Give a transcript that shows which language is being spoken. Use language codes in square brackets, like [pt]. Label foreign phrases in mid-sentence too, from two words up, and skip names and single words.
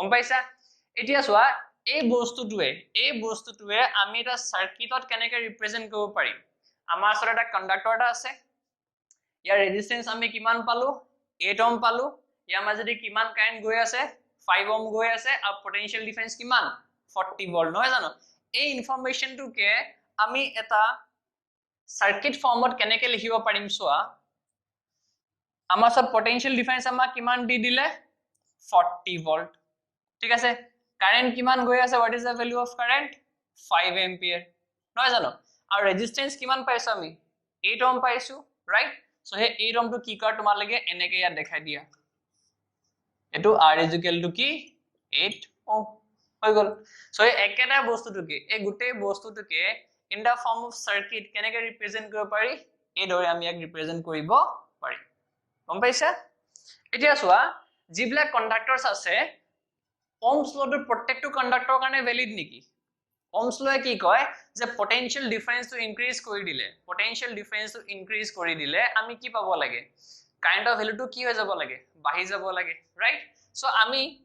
[as] পাইছা এতিয়া চোৱা এই বস্তুটোৱে আমি এটা সার্কিটত কেনেকৈ ৰিপ্ৰেজেন্ট কৰিব পাৰিম আমাৰ ওচৰত এটা কন্ডাক্টৰ এটা আছে ইয়াৰ ৰেজিস্ট্যান্স আমি কিমান পালো 8 ওহম পালো ইয়াৰ মাজেদি কিমান কাৰেন্ট গৈ আছে 5 ওহম গৈ আছে আৰু [en] potential difference [as] কিমান 40 ভোল্ট নহয় জানো এই ইনফৰমেশনটোকে আমি এটা [en] circuit form [as] কেনেকে লিখিব পাৰিম সোৱা আমাৰ সব [en] potential difference [as] আমাক কিমান দি দিলে 40 ভোল্ট ঠিক আছে কারেন্ট কিমান গৈ আছে [en] what is the value of current 5 ampere [as] নহয় জানো আৰু ৰেজিস্ট্যান্স কিমান পাইছো আমি 8 ওহম পাইছো [en] right so [as] হে 8 ওহম টু কি কাৰ তোমাৰ লাগে এনেকে ইয়াত দেখাই দিয়া এটো [en] r is equal to [as] কি 8 ওহম হৈ গল সো এই একেটা বস্তুটোকে এই গুটেই বস্তুটোকে [en] in the form of circuit [as] কেনেকে ৰিপ্ৰেজেন্ট কৰিব পাৰি এই দৰে আমি ইয়াক ৰিপ্ৰেজেন্ট কৰিব পাৰি গম পাইছা এতিয়া চোৱা যিবিলাক কন্ডাক্টৰস আছে [en] ohms law [as] ৰ প্ৰত্যেকটো কন্ডাক্টৰৰ কাৰণে ভ্যালিড নেকি [en] ohms law [as] কি কয় যে [en] potential difference [as] টু ইনক্ৰিজ কৰি দিলে [en] potential difference [as] টু ইনক্ৰিজ কৰি দিলে আমি কি পাব লাগে কাৰেন্টৰ ভ্যালুটো কি হৈ যাব লাগে বাঢ়ি যাব লাগে [en] right so [as] আমি